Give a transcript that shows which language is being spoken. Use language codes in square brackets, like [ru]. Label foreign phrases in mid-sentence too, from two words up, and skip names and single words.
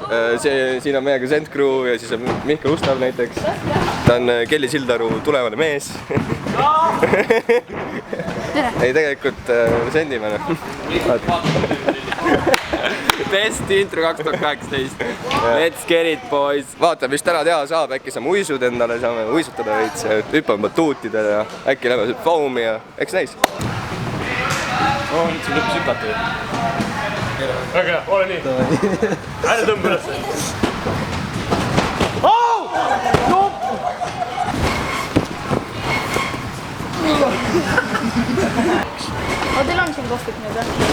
[et] Siin on meiega Send Crew ja siis on Mihkel Ustav näiteks. Ta on Kelly Sildaru tulevane mees. Ei, tegelikult Sendimene. [en] Best intro 2018. Let's get it, boys. [et] Vaatame, mis täna teha saab. Äkki saame uisud endale, saame uisutada veits. Hüppame batuutidele ja äkki lähme foami ja eks näis. Nüüd siin lõpus hüpata. Väga hea, ole nii. Ära tõmba ülesse. Teil on siin kohvik nüüd või?